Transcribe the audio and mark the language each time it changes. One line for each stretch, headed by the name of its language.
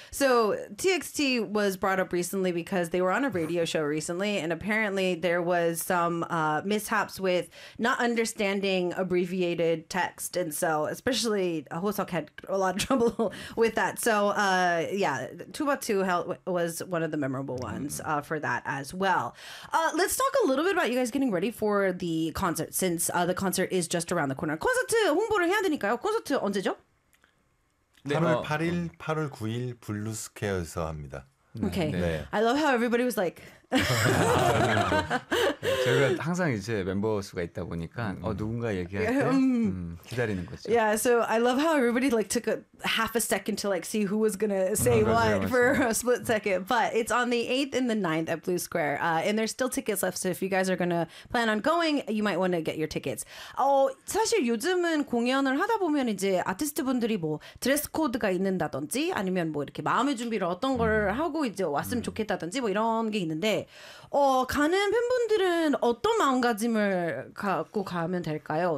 English: So TXT was brought up recently because they were on a radio show recently, and apparently there was some mishaps with not understanding abbreviated text, and so especially Hoseok had a lot of trouble with that. So Tubatu was one of the memorable ones for that as well. Let's talk a little bit about you guys getting ready for the concert, since the concert is just around the corner.
Korean: 콘서트 홍보를 해야 되니까요. 콘서트 언제죠? 네, 8월 8일, 8월 9일 블루스퀘어에서 합니다.
English: Okay. 네. I love how everybody was like.
Korean: 저희가 항상 이제 멤버 수가 있다 보니까 누군가 얘기할 때 기다리는 거죠.
English: Yeah, so I love how everybody like took a half a second to like see who was gonna say what for a split second. But it's on the 8th and the 9th at Blue Square, and there's still tickets left. So if you guys are gonna plan on going, you might want to get your tickets.
Korean: 사실 요즘은 공연을 하다 보면 이제 아티스트분들이 뭐 드레스 코드가 있는다든지 아니면 뭐 이렇게 마음의 준비를 어떤 걸 하고 이제 왔으면 좋겠다든지 뭐 이런 게 있는데. 가는 팬분들은 어떤 마음가짐을 갖고 가면 될까요?